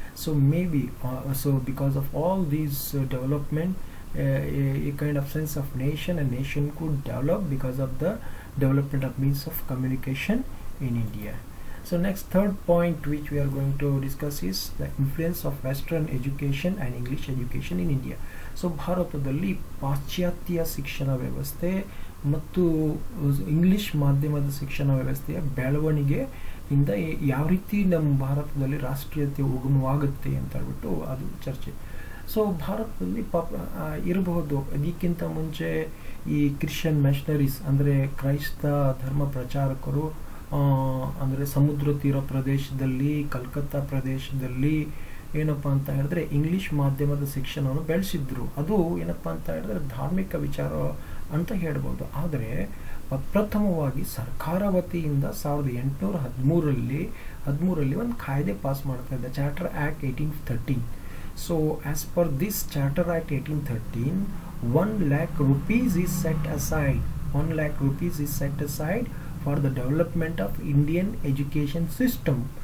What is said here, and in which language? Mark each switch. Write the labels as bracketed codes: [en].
[en] So maybe so because of all these development, a kind of sense of nation could develop because of the development of means of communication in India. So next, third point which we are going to discuss is the influence of Western education and English education in India. [kn] So ಭಾರತದಲ್ಲಿ ಪಾಶ್ಚಾತ್ಯ ಶಿಕ್ಷಣ ವ್ಯವಸ್ಥೆ ಮತ್ತು English ಮಾಧ್ಯಮದ ಶಿಕ್ಷಣ ವ್ಯವಸ್ಥೆಯ ಬೆಳವಣಿಗೆಯಿಂದ ಯಾವ ರೀತಿ ನಮ್ಮ ಭಾರತದಲ್ಲಿ ರಾಷ್ಟ್ರೀಯತೆ ಉಗಮವಾಗುತ್ತೆ ಅಂತ ಹೇಳ್ಬಿಟ್ಟು ಅದು ಚರ್ಚೆ. ಸೊ ಭಾರತದಲ್ಲಿ ಇರಬಹುದು ಅದಕ್ಕಿಂತ ಮುಂಚೆ ಈ ಕ್ರಿಶ್ಚಿಯನ್ ಮಿಷನರೀಸ್ ಅಂದರೆ ಕ್ರೈಸ್ತ ಧರ್ಮ ಪ್ರಚಾರಕರು ಅಂದರೆ ಸಮುದ್ರ ತೀರ ಪ್ರದೇಶದಲ್ಲಿ, ಕಲ್ಕತ್ತಾ ಪ್ರದೇಶದಲ್ಲಿ ಏನಪ್ಪ ಅಂತ ಹೇಳಿದ್ರೆ ಇಂಗ್ಲಿಷ್ ಮಾಧ್ಯಮದ ಶಿಕ್ಷಣವನ್ನು ಬೆಳೆಸಿದ್ರು. ಅದು ಏನಪ್ಪ ಅಂತ ಹೇಳಿದ್ರೆ ಧಾರ್ಮಿಕ ವಿಚಾರ ಅಂತ ಹೇಳ್ಬೋದು. ಆದರೆ ಪ್ರಥಮವಾಗಿ ಸರ್ಕಾರ ವತಿಯಿಂದ 1813ರಲ್ಲಿ ಒಂದು ಕಾಯ್ದೆ ಪಾಸ್ ಮಾಡ್ತಾ ಇದ್ದ, charter act 1813. [en] So as per this charter act 1813, 1 lakh rupees is set aside. 1 lakh rupees is set aside for the development of Indian education system.